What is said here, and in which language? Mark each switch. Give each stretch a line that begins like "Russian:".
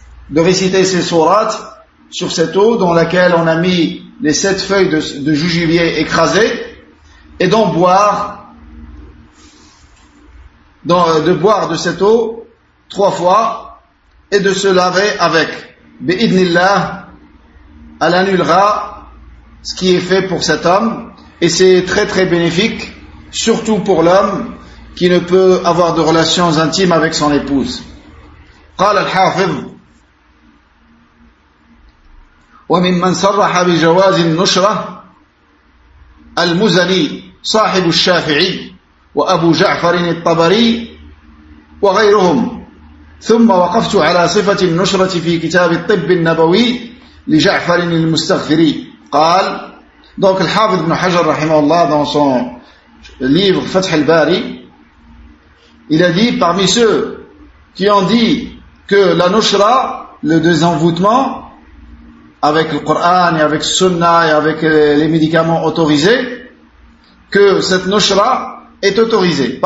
French: De réciter ces sourates sur cette eau dans laquelle on a mis les 7 feuilles de jujubier écrasées, et d'en boire, de boire de cette eau 3 fois, et de se laver avec. Bi'idnillah, elle annulera ce qui est fait pour cet homme, et c'est très très bénéfique, surtout pour l'homme qui ne peut avoir de relations intimes avec son épouse.
Arabic: قال الحافظ وممن صرح بجواز النشرة المزني صاحب الشافعي وأبو جعفر الطبري وغيرهم. ثم وقفت على صفة النشرة في كتاب الطب النبوي لجعفر المستغفري.
French: قال, donc le Hafid ibn Hajar rahimahullah dans son livre Fath al-Bari, il a dit parmi ceux qui ont dit que la nushra, le désenvoûtement, avec le Coran et avec le Sunna et avec les médicaments autorisés, que cette nushra est autorisée.